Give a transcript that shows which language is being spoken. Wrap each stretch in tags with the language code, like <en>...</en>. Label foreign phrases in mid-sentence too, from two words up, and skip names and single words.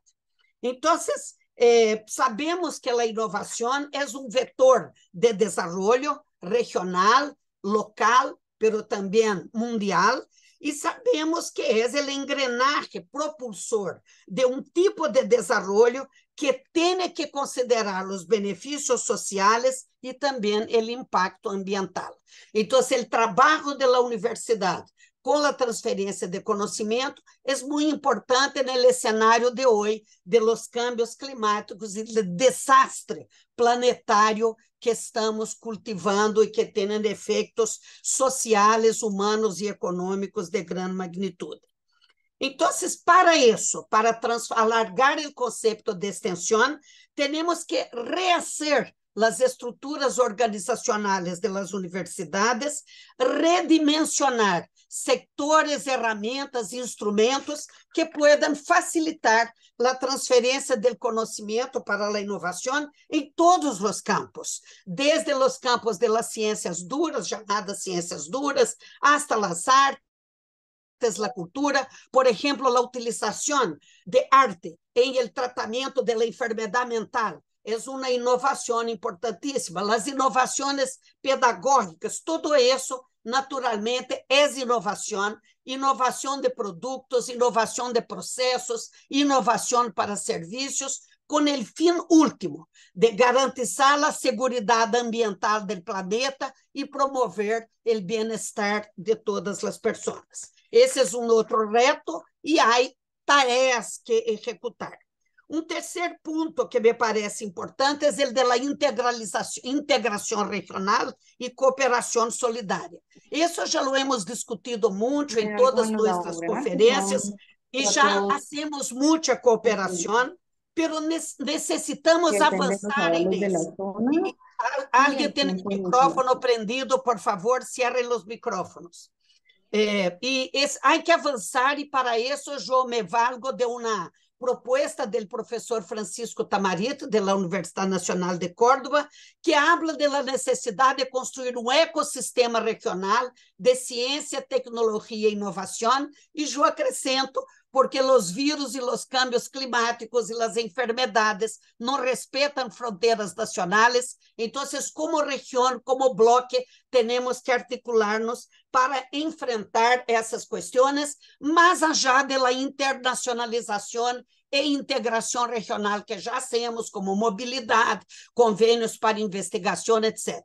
<pt>Então, sabemos que a inovação é um vetor de desenvolvimento regional, local, pero também mundial, e sabemos que é o engrenagem propulsor de um tipo de desenvolvimento que tem que considerar os benefícios sociais e também o impacto ambiental. Então, o trabalho da universidade com a transferência de conhecimento é muito importante no cenário de hoje,</pt> <es>de los cambios climáticos</es> <pt>e do desastre planetário que estamos cultivando e que tem efeitos sociais, humanos e econômicos de grande magnitude. Então, para isso, para alargar o conceito de extensão, temos que rehacer as estruturas organizacionais das universidades, redimensionar sectores, ferramentas e instrumentos que puedan facilitar a transferência do conhecimento para a inovação em todos os campos, desde os campos das ciências duras, chamadas ciências duras, hasta as artes, artes,</pt> <es>la cultura, por ejemplo, la utilización de arte en el tratamiento de la enfermedad mental. Es una innovación importantísima. Las innovaciones pedagógicas, todo eso naturalmente es innovación, innovación de productos, innovación de procesos, innovación para servicios,</es> <pt>com o fim último de garantizar a segurança ambiental do planeta e promover o bem-estar de todas as pessoas. Esse é outro reto e há tarefas que executar. Terceiro ponto que me parece importante é o da integração regional e cooperação solidária. Isso já</pt> <es>lo hemos discutido</es> <pt>muito em todas nossas conferências e já hacemos muita cooperação, pero necessitamos avançar em isso. Alguém tem o micrófono prendido, por favor, cierre os micrófonos. Há que avançar, e para isso eu me valgo de uma proposta do professor Francisco Tamarit, da Universidade Nacional de Córdoba, que habla da necessidade de construir ecossistema regional de ciência, tecnologia e inovação, e eu acrescento, porque os vírus e os cambios climáticos e as enfermedades não respeitam fronteiras nacionais. Então, como região, como bloco, temos que articular-nos para enfrentar essas questões, mais allá da internacionalização e integração regional que já temos, como mobilidade, convênios para investigação, etc.</pt>